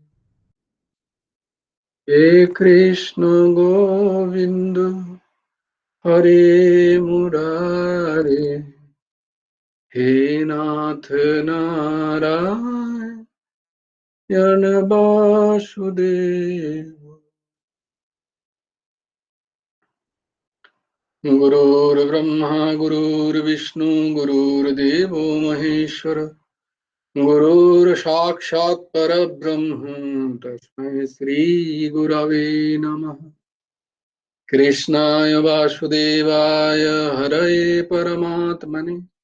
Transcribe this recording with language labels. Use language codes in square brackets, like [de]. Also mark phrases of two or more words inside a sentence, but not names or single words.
[sa] হে কৃষ্ণ গোবিন্দ হরে মুরারে হে নাথ নারায়ণ বাসুদেব गुरुर्ब्रह्मा गुरुर्विष्णु गुरुर्देवो महेश्वर गुरुर्साक्षात् परब्रह्म तस्मै श्री गुरवे नमः कृष्णाय वासुदेवाय हरये परमात्मने